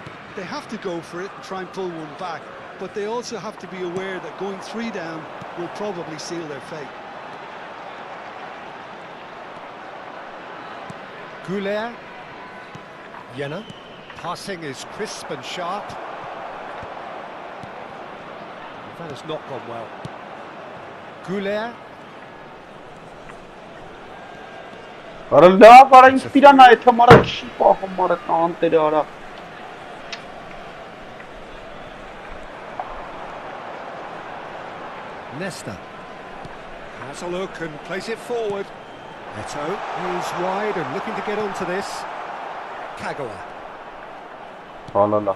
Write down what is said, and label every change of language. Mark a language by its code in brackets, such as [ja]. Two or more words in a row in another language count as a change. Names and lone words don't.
[en] They have to go for it and try and pull one back, but they also have to be aware that going 3 down will probably seal their fate. Goulet. Jena. Passing is crisp and sharp. That has not gone well. Goulet. [hy] Արա լավ արա ինձ տիրանա այդ համարը չի պահում արա կանտերը արա։ [en] Nesta has a look and plays it forward. Eto is wide and looking to get onto this. Kagawa. [hy] Ալալա։